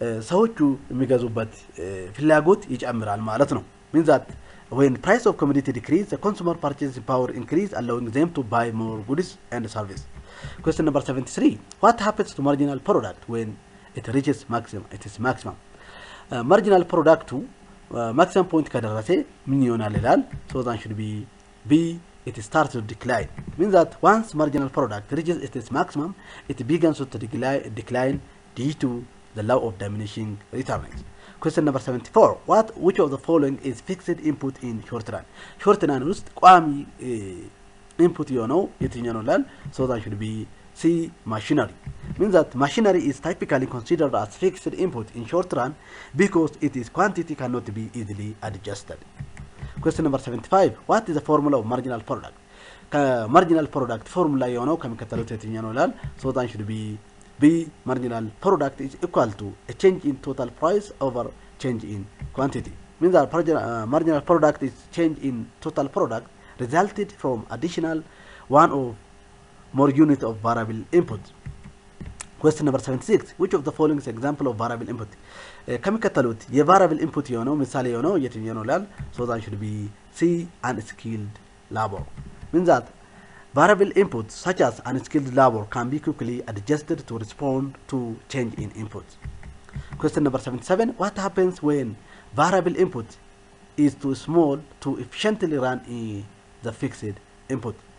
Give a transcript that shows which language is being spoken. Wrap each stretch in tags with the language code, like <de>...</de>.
<am>ሰዎቹ የሚገዙበት ፍላጎት ይጨምራል ማለት ነው</am> <en>means that when price of commodity decrease the consumer purchasing power increase allowing them to buy more goods and service question number 73 what happens to marginal product when it reaches maximum marginal product maximum point</en> <am>ከደረሰ ምን ይሆናል ይላል</am> <en>so that should be B it starts to decline means that once marginal product reaches its maximum it begins to decline due to the law of diminishing returns. Question number 74. Which of the following is fixed input in short run?</en> <am>Short run ውስጥ ቋሚ input የሆነው የትኛው ነው ላል?</am> <en>So that should be C, machinery. Means that machinery is typically considered as fixed input in short run because its quantity cannot be easily adjusted. Question number 75. What is the formula of marginal product?</en> <am>Marginal product formula የሆነው ከሚከተሉት የትኛው ነው ላል?</am> <en>So that should be B, marginal product is equal to a change in total price over change in quantity. Means that marginal product is change in total product resulted from additional one or more unit of variable input. Question number 76. Which of the following is example of variable input?</en> <am>ከሚከተሉት የቫሪያብል ኢንፑት የሆነው ምሳሌ የሆነው የትኛው ነው ላል?</am> <en>So that should be C, unskilled labor. Means that variable inputs such as unskilled labor can be quickly adjusted to respond to change in input. Question number 77. What happens when variable input is too small to efficiently run the fixed input?</en>